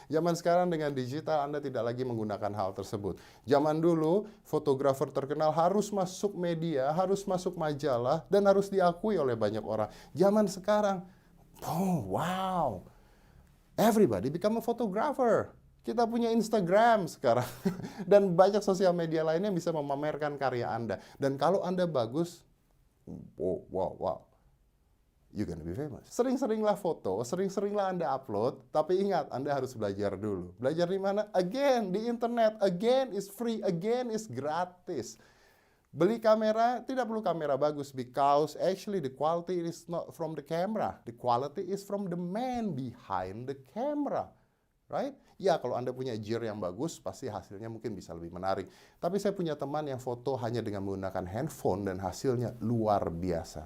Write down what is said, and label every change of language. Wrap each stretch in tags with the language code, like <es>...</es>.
<id>Zaman sekarang dengan digital Anda tidak lagi menggunakan hal tersebut. Zaman dulu fotografer terkenal harus masuk media, harus masuk majalah, dan harus diakui oleh banyak orang. Zaman sekarang,</id> <en>oh wow, everybody become a photographer.</en> <id>Kita punya Instagram sekarang. Dan banyak sosial media lainnya yang bisa memamerkan karya Anda. Dan kalau Anda bagus,</id> <en>wow, you're gonna be famous.</en> <id>Sering-seringlah foto, sering-seringlah Anda upload, tapi ingat, Anda harus belajar dulu. Belajar di mana?</id> <en>Again,</en> <id>di internet.</id> <en>Again is free, again is gratis.</en> <id>Beli kamera, tidak perlu kamera bagus,</id> <en>because actually the quality is not from the camera. The quality is from the man behind the camera. Right?</en> <id>Ya, kalau Anda punya gear yang bagus, pasti hasilnya mungkin bisa lebih menarik. Tapi saya punya teman yang foto hanya dengan menggunakan handphone dan hasilnya luar biasa.</id>